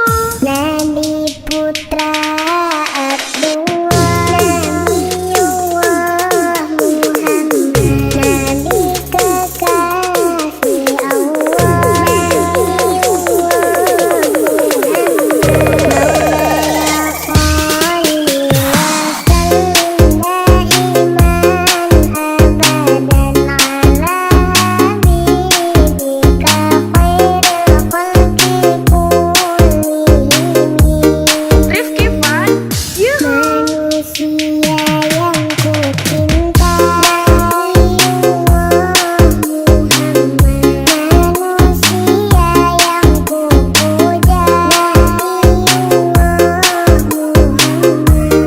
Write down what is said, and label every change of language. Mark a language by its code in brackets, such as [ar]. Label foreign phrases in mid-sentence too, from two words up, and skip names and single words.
[id] Nabi putra Abdullah, Nabiullah Muhammad, Nabi kekasih Allah, Nabiullah Muhammad. [ar] مولاي صل وسلم دائما أبدا على حبيبك خير الخلق كلهم. Rif Kifan, yuhu. [id] Manusia yang ku cinta, Nabiullah Muhammad. Manusia yang ku puja, Nabiullah Muhammad.